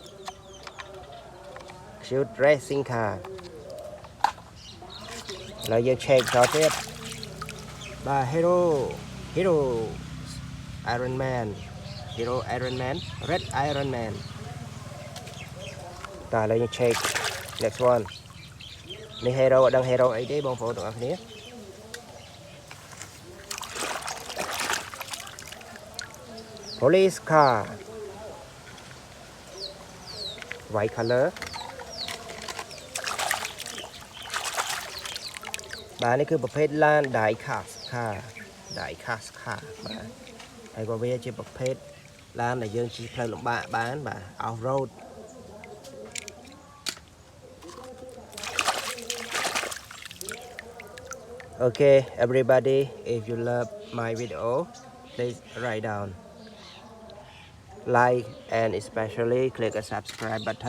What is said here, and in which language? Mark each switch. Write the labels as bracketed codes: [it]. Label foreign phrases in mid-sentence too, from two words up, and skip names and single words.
[en] Shoot racing car. Now you check out it. By Hero Iron Man. Hero Iron Man. Red Iron Man. Now you check next one. [km] នេះ hero អត់ដឹង hero អីទេបងប្អូនទាំងអស់គ្នា [en] Police car. White color. [km] បាទនេះគឺប្រភេទឡាន [en] die cast car. Die cast car [km] បាទហើយក៏វាជាប្រភេទឡានដែលយើងជិះផ្លូវលំបាកបានបាទ [en] off road. Okay, everybody, if you love my video, please write down, like, and especially click a subscribe button.